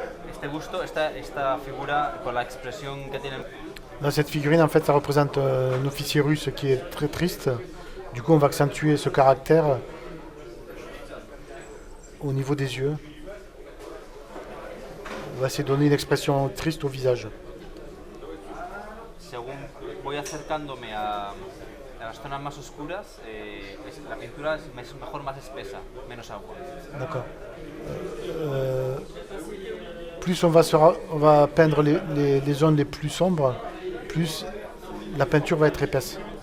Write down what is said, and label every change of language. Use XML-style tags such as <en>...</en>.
<es>este busto, esta figura con la expresión que tiene.</es> <fr>Dans cette figurine, en fait, ça représente un officier russe qui est très triste. Du coup, on va accentuer ce caractère au niveau des yeux. On va essayer de donner une expression triste au visage.</fr> <es>Según voy acercándome a las zonas más oscuras, la pintura es mejor más espesa, menos agua.</es> <fr>D'accord. Plus on va peindre les zones les plus sombres, plus la peinture va être épaisse.</fr>